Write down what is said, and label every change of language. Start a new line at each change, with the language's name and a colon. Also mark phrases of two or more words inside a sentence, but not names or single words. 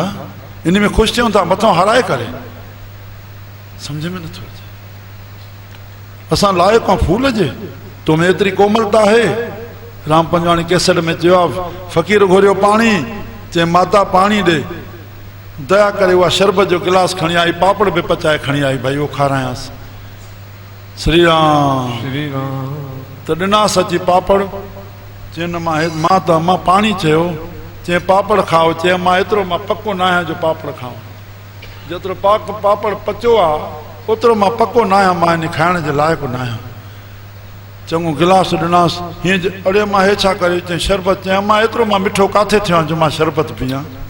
Sindhi: इन में ख़ुशि थियूं था, मथां हाराए करे, सम्झ में नथो अचे। असां लाइक़ आहियूं फूल जे, तो में एतिरी कोमलता आहे। राम पंजवाणी केसर में चयो आहे, फ़क़ीर घुरियो पाणी, चए माता पाणी ॾे, दया करे उहा शरबत जो गिलास खणी आई, पापड़ बि पचाए खणी आई, भाई उहो खारायांसि। श्री राम श्री राम। त ॾिनासि अची पापड़, चए न मां पाणी चयो, चए पापड़ खाओ, चए मां एतिरो मां पको न आहियां जो पापड़ खाओ। जेतिरो पापड़ पचियो आहे ओतिरो मां पको न आहियां, मां इन खाइण जे लाइक़ु न आहियां। चङो गिलास ॾिनासि, हीअं अड़े मां हे छा करे, चए शरबत, चए मां एतिरो मां मिठो काथे थियो जो मां शरबत पीआं।